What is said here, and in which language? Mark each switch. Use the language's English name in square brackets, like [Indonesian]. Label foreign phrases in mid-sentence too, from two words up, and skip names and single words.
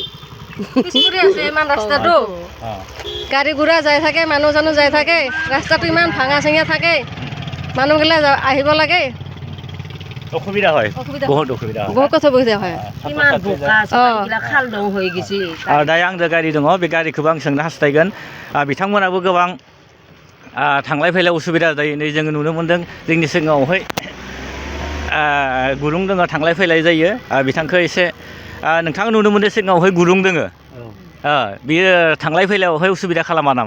[Assamese] ইমান ৰাস্তাটো গাড়ী ঘোঁৰা যাই থাকে মানুহ জানো যাই থাকে ৰাস্তাটো ইমান ভাঙা চিঙা থাকে মানুহবিলাক আহিব লাগে অসুবিধা হয় বহুত অসুবিধা হয় বহুত কথা অসুবিধা হয় ইমান বোকা খাল দং হৈ গৈছে [Bodo] दायो आंजों गारि दङ बे गारिखौबो आं सोंनो हास्थायगोन बिथांमोनाबो गोबां थांलाय फैलाय उसुबिदा जायो नै जोङो नुनो मोन्दों जोंनि सिगाङावहाय गुरुं दङ थांलाय फैलाय जायो बिथांखौ एसे नोंथाङा नुनो मोन्दों सिगाङावहाय गुरुं दङ बियो थांलाय फैलायावहाय उसुबिदा खालामा नामा